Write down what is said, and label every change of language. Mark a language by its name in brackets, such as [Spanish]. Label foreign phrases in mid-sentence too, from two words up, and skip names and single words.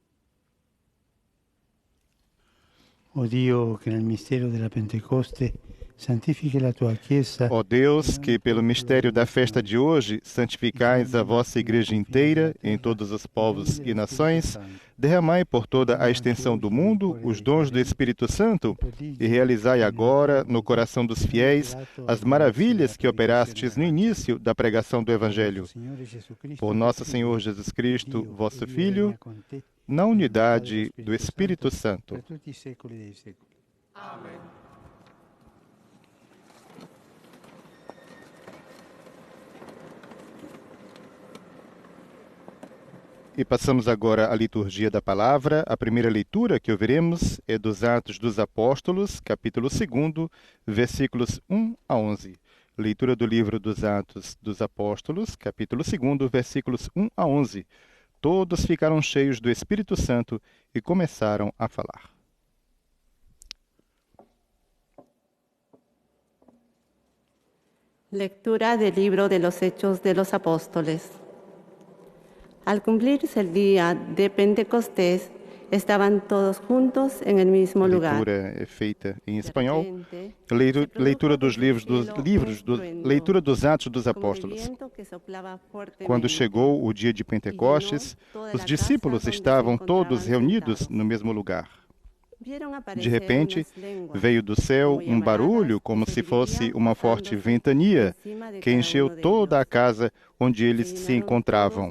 [Italian] O Dio, che nel mistero della Pentecoste santifichi la tua Chiesa. [Portuguese] Ó Deus, que pelo mistério da festa de hoje santificais a vossa Igreja inteira em todos os povos e nações, derramai por toda a extensão do mundo os dons do Espírito Santo e realizai agora no coração dos fiéis as maravilhas que operastes no início da pregação do Evangelho. Por nosso Senhor Jesus Cristo, vosso Filho, na unidade do Espírito Santo. Per tutti i secoli dei secoli. E passamos agora à liturgia da palavra. A primeira leitura que ouviremos é dos Atos dos Apóstolos, capítulo 2, versículos 1 a 11. Leitura do livro dos Atos dos Apóstolos, capítulo 2, versículos 1 a 11. Todos ficaram cheios do Espírito Santo e começaram a falar. [Spanish] Lectura del libro de los Hechos de los Apóstoles. Al cumplirse el día de Pentecostés, estaban todos juntos en el mismo [Portuguese] A [Spanish] lugar. [Portuguese] leitura é feita em espanhol. Leitura dos leitura dos Atos dos Apóstolos. Quando chegou o dia de Pentecostes, os discípulos estavam todos reunidos no mesmo lugar. De repente, veio do céu um barulho como se fosse uma forte ventania que encheu toda a casa onde eles se encontravam.